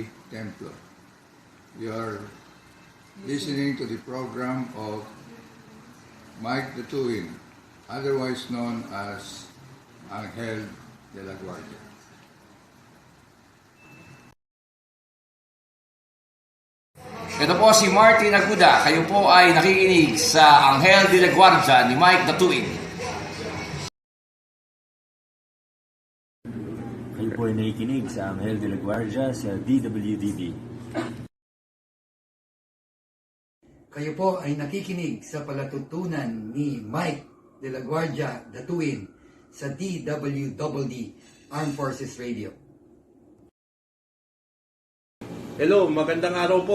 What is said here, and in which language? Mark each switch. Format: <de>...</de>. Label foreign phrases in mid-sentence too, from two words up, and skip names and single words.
<en>Templo. You are listening to the program of Mike the Twin, otherwise known as Anghel de la Guardia.</en> <tl>Ito po si Martin Aguda. Kayo po ay nakikinig sa Anghel de la Guardia ni Mike the Twin. Kayo po ay nakikinig sa Anghel de la Guardia sa DWDB. Kayo po ay nakikinig sa palatuntunan ni Mike de la Guardia Datuin sa DWDD Armed Forces Radio. Hello, magandang araw po.</tl>